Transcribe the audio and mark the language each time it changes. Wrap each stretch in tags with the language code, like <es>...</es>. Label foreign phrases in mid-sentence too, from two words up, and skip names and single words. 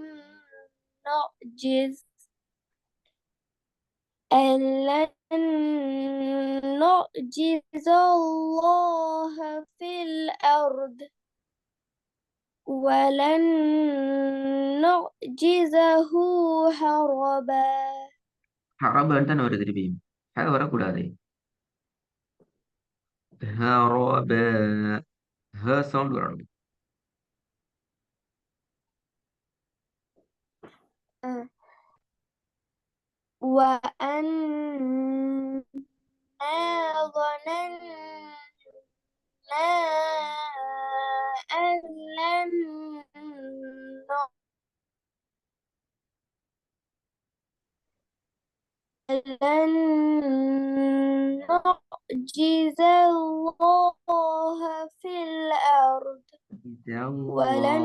<ar>نعجز أن لن نعجز الله في الأرض ولن نعجزه هربا.</ar> <ta>ஹரபான்னு தானே வருது திருப்பியும். வரக்கூடாது. ஹரபா. சவுண்ட் வரணும். آه.</ta> <ar>وأنا ظننا أن لن نعجز الله في الأرض ولن</ar>